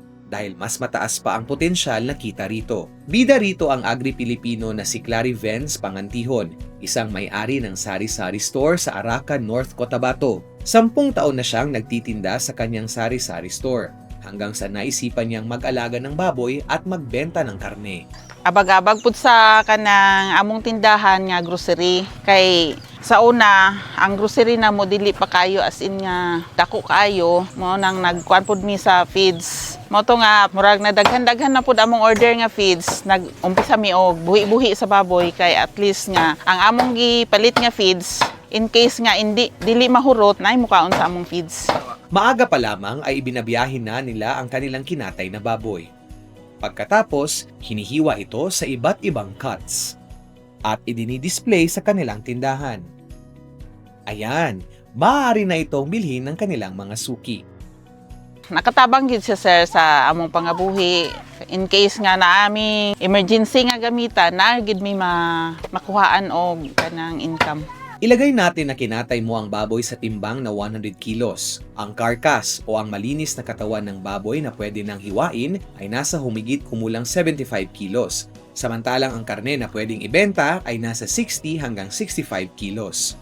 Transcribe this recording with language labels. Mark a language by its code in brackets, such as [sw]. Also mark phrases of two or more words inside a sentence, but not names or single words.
[tl] Dahil mas mataas pa ang potensyal na kita rito. Bida rito ang Agri-Pilipino na si Clary Vence Pangantihon, isang may-ari ng sari-sari store sa Arakan, North Cotabato. 10 taon na siyang nagtitinda sa kanyang sari-sari store, hanggang sa naisipan niyang mag-alaga ng baboy at magbenta ng karne. [ceb] Abag-abag pud sa kanang among tindahan nga grocery kay sa una ang grocery na mo dili pa kayo as in nga dako kayo mo nang nagkuan pud mi sa feeds mo to nga murag na daghan na pud among order nga feeds nag-umpisa mi og buhi-buhi sa baboy kay at least nga ang among gipalit nga feeds in case nga dili mahurot na mukaon sa among feeds. [tl] Maaga pa lamang ay ibinabiyahin na nila ang kanilang kinatay na baboy. Pagkatapos, hinihiwa ito sa iba't ibang cuts at idinidisplay sa kanilang tindahan. Ayan, maaari na itong bilhin ng kanilang mga suki. [ceb] Nakatabang gid siya sir sa among pangabuhi in case nga na aming emergency nga gamitan na gid mi makuhaan og kanang income. [tl] Ilagay natin na kinatay mo ang baboy sa timbang na 100 kilos. Ang carcass o ang malinis na katawan ng baboy na pwede nang hiwain ay nasa humigit kumulang 75 kilos. Samantalang ang karne na pwedeng ibenta ay nasa 60 hanggang 65 kilos.